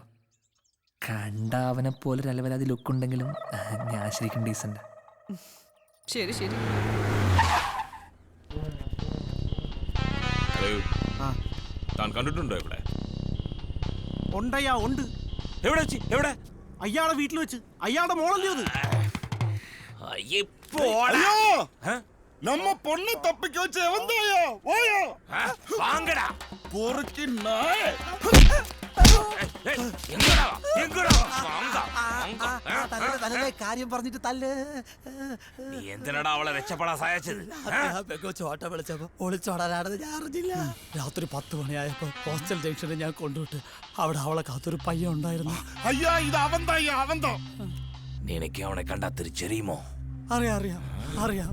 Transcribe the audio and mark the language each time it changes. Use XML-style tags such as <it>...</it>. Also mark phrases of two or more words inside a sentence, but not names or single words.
<ml>കണ്ട അവനെ പോലെ ഒരു അലവലാതി ലുക്കുണ്ടെങ്കിലും ഞാൻ ശരിക്കും ഡീസന്റ്. ശരി താൻ കണ്ടിട്ടുണ്ടോ ഇവിടെ? ഉണ്ടയ്യാ ഉണ്ട്. എവിടെ വെച്ച്? എവിടെ? അയാളുടെ വീട്ടിൽ വെച്ച്. അയാളുടെ മോളല്ലേ അത്?</ml> <ta>நம்ம பொண்ணு தப்பிக்க வச்சு எவந்தாயா ஓயா வாங்கடா பொறுக்கி நாய் எங்கடா எங்கடா வாங்க</ta> <ml>തലേ കാര്യം പറഞ്ഞിട്ട് തല്ല്. നീ എന്തിനടാ അവളെ രക്ഷപ്പെടാൻ സഹായിച്ചത്? ചോട്ട വിളിച്ചപ്പോ ഒളിച്ചോടാനാണെന്ന് ഞാൻ അറിഞ്ഞില്ല. രാത്രി 10 മണിയായപ്പോ ഹോസ്റ്റൽ ജംഗ്ഷനിൽ ഞാൻ കൊണ്ടുവിട്ട് അവിടെ അവളെ കാത്തൊരു പയ്യൻ ഉണ്ടായിരുന്നു.</ml> <ta>ஐயா இது அவன்தாயா அவன்தான்.</ta> <ml>നിനക്ക് അവനെ കണ്ടാ തിരിച്ചറിയുമോ? അറിയാം അറിയാം അറിയാം.</ml>